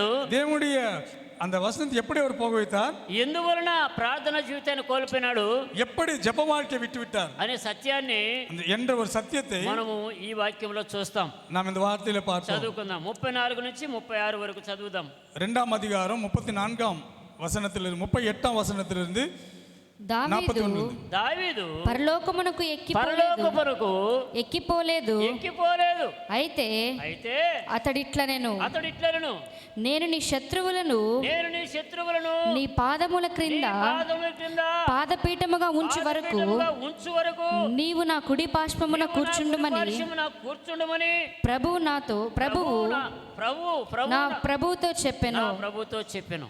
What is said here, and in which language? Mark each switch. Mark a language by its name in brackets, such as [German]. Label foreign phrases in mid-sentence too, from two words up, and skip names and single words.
[Tamil] தேவனுடைய அந்த வசனத்தை எப்படி அவர் போக வைத்தார், [Telugu] ఎందువలన ప్రార్థన జీవితాన్ని కోల్పోయినాడు [Tamil] எப்படி ஜெப வாழ்க்கையை விட்டு விட்டார் [Telugu] అనే సత్యాన్ని [Tamil] என்ற ஒரு சத்தியத்தை [Telugu] మనము ఈ వాక్యంలో చూస్తాం. [Tamil] நாம் இந்த வார்த்தையில பார்த்தோம். [Telugu] చదువుకుందాం. 34 నుంచి 36 వరకు చదువుదాం. [Tamil] 2ஆம் அதிகாரம் 34ஆம் வசனத்திலிருந்து 38ஆம் வசனத்திலிருந்து [Telugu] దావీదు 41. దావీదు పరలోకమునకు పరలోకమునకు ఎక్కిపోలేదు. అయితే అతడిట్లనెను, నేను నీ శత్రువులను నీ పాదముల క్రింద పాదపీఠముగా ఉంచు వరకు నీవు నా కుడి పార్శ్వమున కూర్చుండుమని ప్రభువు నా ప్రభువుతో చెప్పెను.